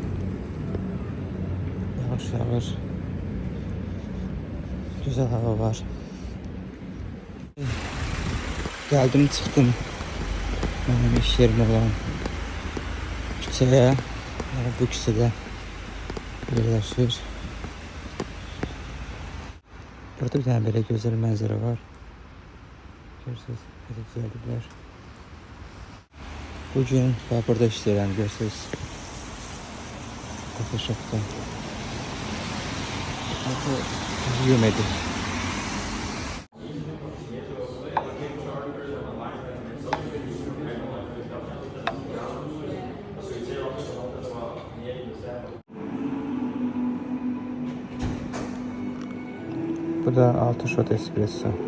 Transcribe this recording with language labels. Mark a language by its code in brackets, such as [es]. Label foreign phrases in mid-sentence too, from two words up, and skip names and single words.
[tr] Yavaş yavaş güzel hava var. [az] Geldim çıxdım benim iş yerim olan küçəyə. Yəni bu küçədə yerləşir. [tr] Burada bir tane böyle güzel manzara var. Görürsünüz, böyle güzellikler. [az] Bugün burada işləyirəm, görürsünüz. [tr] Photoshop'da. Bu Yumedi. Bu da 6 [en] shot espresso.